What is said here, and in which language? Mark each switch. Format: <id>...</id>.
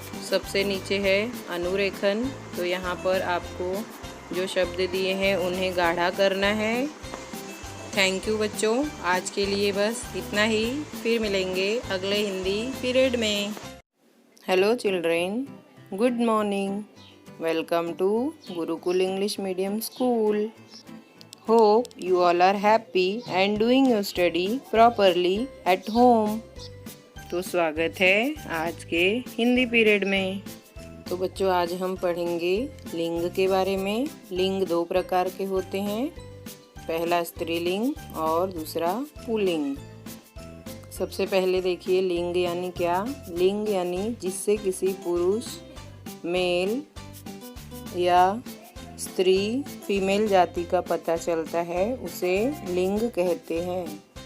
<hi>सबसे नीचे है अनुरेखन। तो यहाँ पर आपको जो शब्द दिए हैं उन्हें गाढ़ा करना है। थैंक यू बच्चों, आज के लिए बस इतना ही। फिर मिलेंगे अगले हिंदी पीरियड में।</hi> <en>Hello children, good morning. Welcome to Gurukul English Medium School. Hope you all are happy and doing your study properly at home.</en> <hi>तो स्वागत है आज के हिंदी पीरियड में। तो बच्चों आज हम पढ़ेंगे लिंग के बारे में। लिंग दो प्रकार के होते हैं, पहला स्त्रीलिंग और दूसरा पुल्लिंग। सबसे पहले देखिए लिंग यानी क्या। लिंग यानी जिससे किसी पुरुष मेल या स्त्री फीमेल जाति का पता चलता है उसे लिंग कहते हैं।</hi>